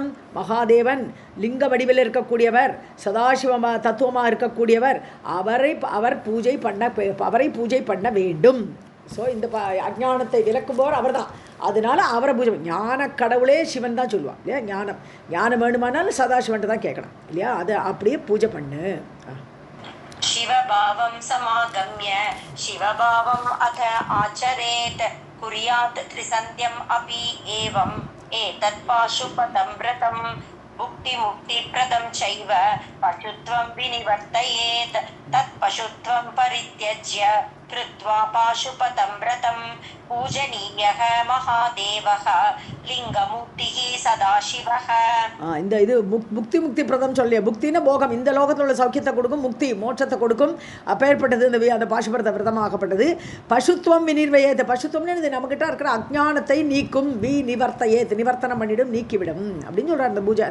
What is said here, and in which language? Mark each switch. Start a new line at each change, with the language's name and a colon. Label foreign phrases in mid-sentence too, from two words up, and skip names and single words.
Tamil: மகாதேவன், லிங்க வடிவில் இருக்கக்கூடியவர், சதாசிவ தத்துவமாக இருக்கக்கூடியவர். அவரை பூஜை பண்ண வேண்டும். ஸோ இந்த அஜ்ஞானத்தை விளக்குபவர் அவர் தான். அதனால அவரை பூஜை. ஞான கடவுளே சிவன் தான் சொல்லுவான் இல்லையா? ஞானம் வேணுமானாலும் சதாசிவன்ட்டு தான் கேட்கணும் இல்லையா? அதை அப்படியே பூஜை பண்ணு.
Sanskrit: शिवभावं समागम्य शिवभावम् अथ आचरेत् कुर्यात् त्रिसन्ध्यम् अपि एवम् एतत् पाशुपतं व्रतं भुक्तिमुक्तिप्रदं चैव पशुत्वं विनिवर्तयेत् तत् पशुत्वं परित्यज्य कृत्वा पाशुपतं व्रतं पूजनीयः महादेवः लिङ्गमूर्तिः सदाशिवः.
Tamil: இந்த இது முக்தி பிரதம் சொல்லிய. புக்தின போகம், இந்த லோகத்தில் உள்ள சௌக்கியத்தை கொடுக்கும், முக்தி மோட்சத்தை கொடுக்கும். அப்பேற்பட்டது அந்த பாசுபரத விரதமாகப்பட்டது.
Sanskrit: पशुत्वं विनिर्वयेत्.
Tamil: பசுத்துவம்னு இது நம்மகிட்ட இருக்கிற அஜ்ஞானத்தை நீக்கும். நிவர்த்தயேத், நிவர்த்தனம் பண்ணிடும், நீக்கிவிடும் அப்படின்னு சொல்கிறார் அந்த பூஜை.